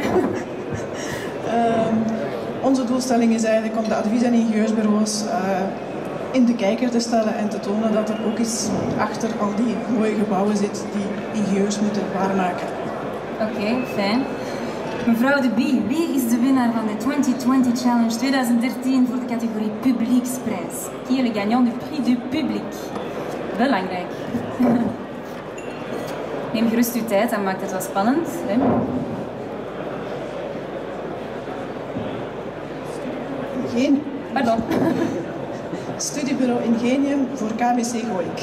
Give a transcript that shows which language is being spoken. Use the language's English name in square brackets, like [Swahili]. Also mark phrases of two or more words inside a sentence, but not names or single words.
[Dutch] Onze doelstelling is eigenlijk om de advies- en ingenieursbureaus in de kijker te stellen en te tonen dat er ook iets achter al die mooie gebouwen zit die ingenieurs moeten waarmaken. Oké, fijn. Mevrouw de Bie, wie is de winnaar van de 2020 Challenge 2013 voor de categorie Publieksprijs? [French] Qui est le gagnant du prix du public? [Dutch] Belangrijk. Neem gerust uw tijd, dat maakt het wel spannend. Hè? Geen. Pardon. Studiebureau Ingenium voor KBC Goik.